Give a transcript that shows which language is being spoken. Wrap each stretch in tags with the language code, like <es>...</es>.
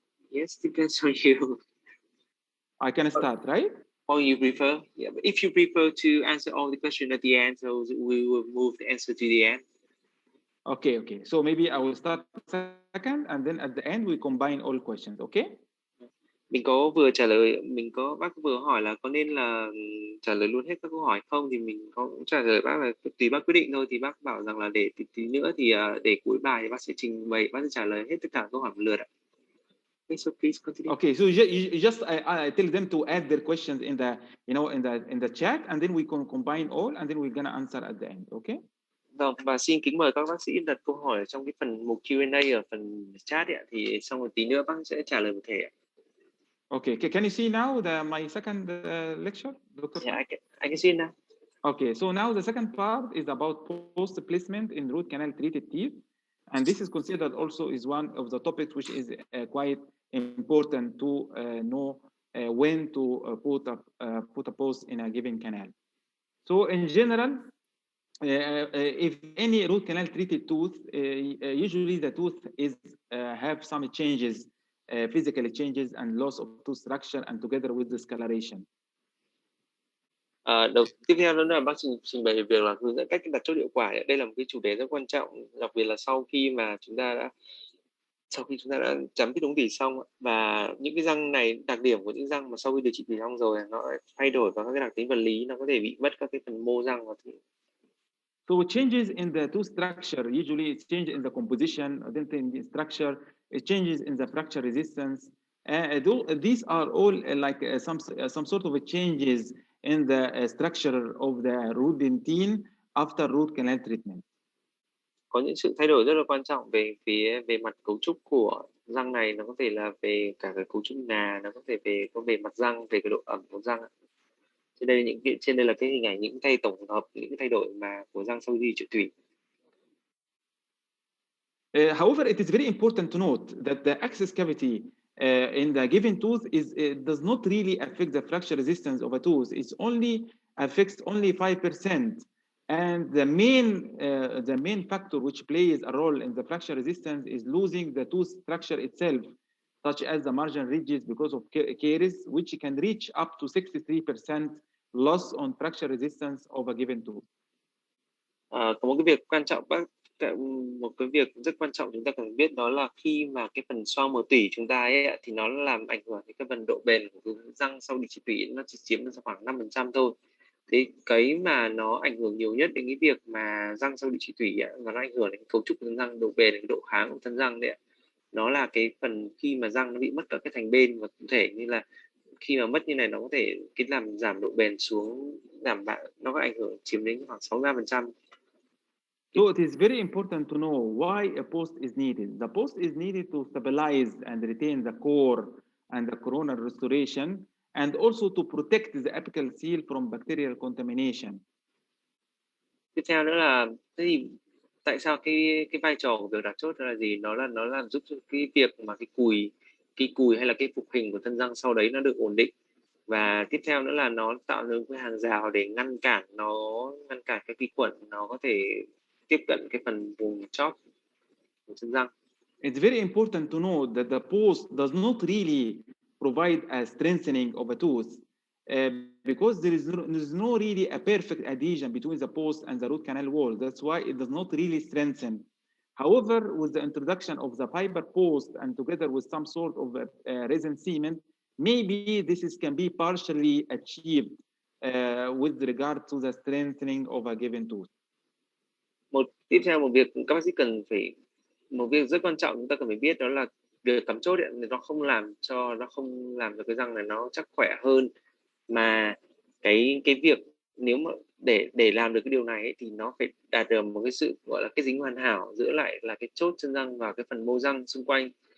<en>Yes, depends on you. I can start, right? Or you prefer? Yeah, but if you prefer to answer all the questions at the end, so we will move the answer to the end. Okay. So maybe I will start second, and then at the end we combine all questions. Okay?</en> <vi>Mình có bác vừa hỏi là có nên là trả lời luôn hết các câu hỏi không, thì mình có trả lời bác là tùy bác quyết định thôi. Thì bác bảo rằng là để tí nữa thì để cuối bài thì bác sẽ trình bày, bác sẽ trả lời hết tất cả câu hỏi một lượt ạ.</vi> <en>Okay, so please continue. Okay, so you just I tell them to add their questions in the in the chat, and then we can combine all, and then we're gonna answer at the end. Okay?</en> <vi>Vâng, và xin kính mời các bác sĩ đặt câu hỏi trong cái phần mục Q&A ở phần chat ạ, thì xong một tí nữa bác sẽ trả lời một thể ạ.</vi> <en>Okay, can you see now my second lecture, Dr. Yeah, I can see it now. Okay, so now the second part is about post placement in root canal treated teeth, and this is considered also is one of the topics which is quite important to know when to put a post in a given canal. So in general, if any root canal treated tooth, usually the tooth is have some changes, physical changes and loss of tooth structure, and together with discoloration.</en> <vi>Tiếp theo đó là bác trình bày việc là hướng dẫn cách đặt chốt hiệu quả. Đây là một cái chủ đề rất quan trọng, đặc biệt là sau khi chúng ta đã chấm cái ống tủy xong, và những cái răng này, đặc điểm của những răng mà sau khi điều trị tủy xong rồi nó thay đổi vào các cái đặc tính vật lý, nó có thể bị mất các cái phần mô răng và</vi> <en>So changes in the tooth structure, usually it's changes in the composition, then in the structure, it changes in the fracture resistance. These are all like some sort of changes in the structure of the root dentine after root canal treatment.</en> <vi>Có những sự thay đổi rất là quan trọng về mặt cấu trúc của răng này, nó có thể là về cả cái cấu trúc nà, nó có thể về mặt răng, về cái độ ẩm của răng. Trên đây là cái hình ảnh những tổng hợp những cái thay đổi mà của răng sau khi trị tủy.</vi> <en>However, it is very important to note that the access cavity in the given tooth does not really affect the fracture resistance of a tooth. It only affects 5%, And the main factor which plays a role in the fracture resistance is losing the tooth structure itself, such as the margin ridges because of caries, which can reach up to 63% loss on fracture resistance of a given tooth.</en> <vi>Có một cái việc quan trọng một cái việc rất quan trọng chúng ta cần biết, đó là khi mà cái phần xoang mờ tủy chúng ta ấy thì nó làm ảnh hưởng đến cái phần độ bền của răng sau điều trị tủy, nó chỉ chiếm khoảng 5% thôi. Thế cái mà nó ảnh hưởng nhiều nhất đến cái việc mà răng sau điều trị tủy và nó ảnh hưởng đến cấu trúc của thân răng, độ bền, độ kháng của thân răng đấy, nó là cái phần khi mà răng nó bị mất cả cái thành bên, và cụ thể như là khi mà mất như này nó có thể làm giảm độ bền xuống, nó có ảnh hưởng chiếm đến khoảng 63%.</vi> <en>So it is very important to know why a post is needed. The post is needed to stabilize and retain the core and the coronal restoration, and also to protect the apical seal from bacterial contamination.</en> <vi>Tiếp theo nữa là thế thì tại sao cái vai trò của việc đặt chốt là gì? Nó là giúp cho cái việc mà cái cùi hay là cái phục hình của thân răng sau đấy nó được ổn định, và tiếp theo nữa là nó tạo ra cái hàng rào để ngăn cản cái vi khuẩn nó có thể tiếp cận cái phần vùng chóp của thân răng.</vi> <en>It's very important to know that the post does not really provide a strengthening of a tooth because there is no really a perfect adhesion between the post and the root canal wall. That's why it does not really strengthen. However, with the introduction of the fiber post and together with some sort of resin cement, maybe can be partially achieved with regard to the strengthening of a given tooth.</en> <vi>Tiếp theo một việc các bác sĩ một việc rất quan trọng chúng ta cần phải biết, đó là việc cắm chốt nó không làm cho cái răng này nó chắc khỏe hơn, mà cái việc nếu mà để làm được cái điều này ấy, thì nó phải đạt được một cái sự gọi là cái dính hoàn hảo giữa lại là cái chốt chân răng và cái phần mô răng xung quanh.</vi>